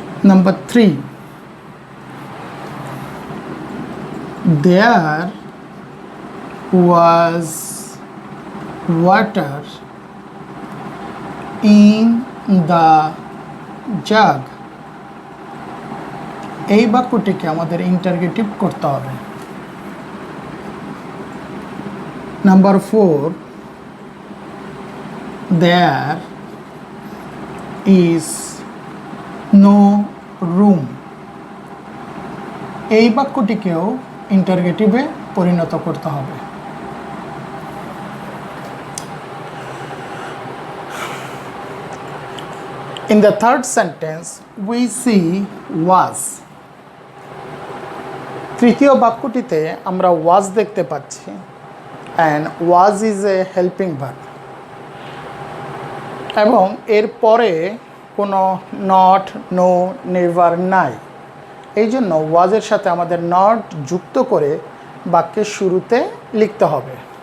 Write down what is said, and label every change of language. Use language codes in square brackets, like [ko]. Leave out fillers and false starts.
[en] Number 3, there was water in the jug. [bn] এই বাক্যটিকে আমাদের interrogative করতে হবে। [en] Number 4, there is no room. [bn] এই বাক্যটিকেও ইন্টারগেটিভে পরিণত করতে হবে। [en] In the third sentence, we see was. [bn] তৃতীয় বাক্যটিতে আমরা was দেখতে পাচ্ছি, [en] and was is a helping verb, [bn] এবং এর পরে কোনো নট, নো, নেভার নাই। এই জন্য ওয়াজের সাথে আমাদের নট যুক্ত করে বাক্যের শুরুতে লিখতে হবে।